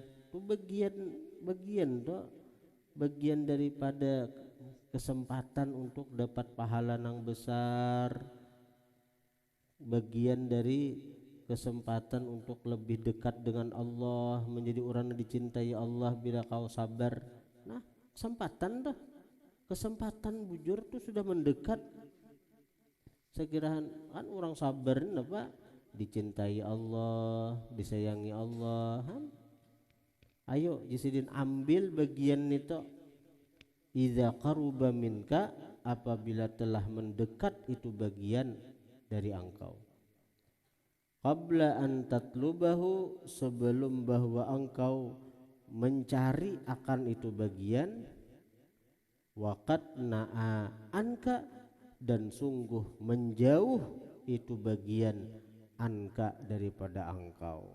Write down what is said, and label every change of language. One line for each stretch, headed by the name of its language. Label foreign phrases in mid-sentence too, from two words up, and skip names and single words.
Banjar: Itu bagian daripada kesempatan untuk dapat pahala nang besar, bagian dari kesempatan untuk lebih dekat dengan Allah, menjadi orang yang dicintai Allah bila kau sabar. Nah kesempatan bujur tuh sudah mendekat. Sekiraan kan orang sabar apa, dicintai Allah, disayangi Allah. Ayo jisidin ambil bagian itu,
Arabic: إذا قرب منك,
Banjar: apabila telah mendekat itu bagian dari engkau,
Arabic: قبل أن تطلبه,
Banjar: sebelum bahwa engkau mencari akan itu bagian,
Arabic: وقد نأى عنك,
Banjar: dan sungguh menjauh itu bagian, anka, daripada engkau.